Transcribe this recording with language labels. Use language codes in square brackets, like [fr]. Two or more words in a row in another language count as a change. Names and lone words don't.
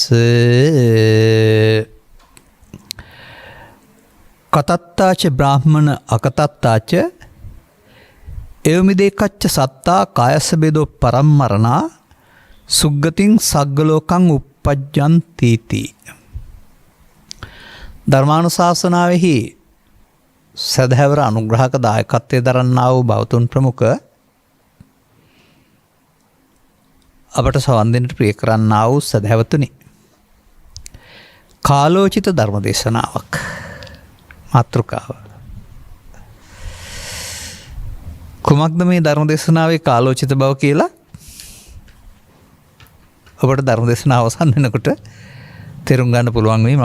[pi] කතත්තාච බ්‍රාහ්මණ අකතත්තාච එවමිදේ කච්ච සත්තා කායස්ස බේදෝ පරම්මරණා සුග්ගතින් සග්ගලෝකං uppajjantīti. [si] ධර්මානුශාසනාවෙහි සදහැවර අනුග්‍රහක දායකත්වයේ දරන්නා වූ බෞතුන් ප්‍රමුඛ අපට සවන් දෙන්නට ප්‍රිය කරන්නා වූ සදහැවතුනි, කාලෝචිත ධර්ම දේශනාවක් මාතෘකාව. කුමක්ද මේ ධර්ම දේශනාවේ කාලෝචිත බව කියලා ඔබට ධර්ම දේශනාව අවසන් වෙනකොට තේරුම් ගන්න පුළුවන් වෙයි.